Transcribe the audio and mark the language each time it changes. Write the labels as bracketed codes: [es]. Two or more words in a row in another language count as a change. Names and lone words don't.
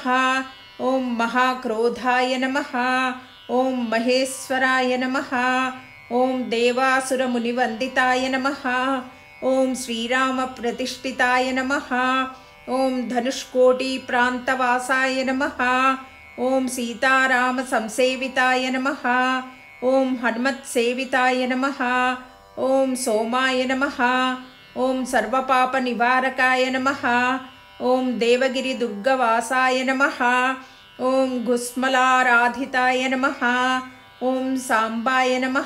[sa] ఓం మహాక్రోధాయ నమః. ఓం మహేశ్వరాయ నమః. ఓం దేవాసురమునివందితాయ నమః. ఓం శ్రీరామప్రతిష్ఠితాయ నమః. ఓం ధనుష్కోటిప్రాంతవాసాయ నమః. ఓం సీతారామ సంసేవితాయ నమః. ॐ हनुमत्सेविताय नमः। ॐ सोमाय नमः। ॐ सर्वपापनिवारकाय नमः। ॐ देवगिरिदुर्गवासाय नमः। ॐ घुस्मलाराधिताय नमः। ॐ साम्बाय नमः।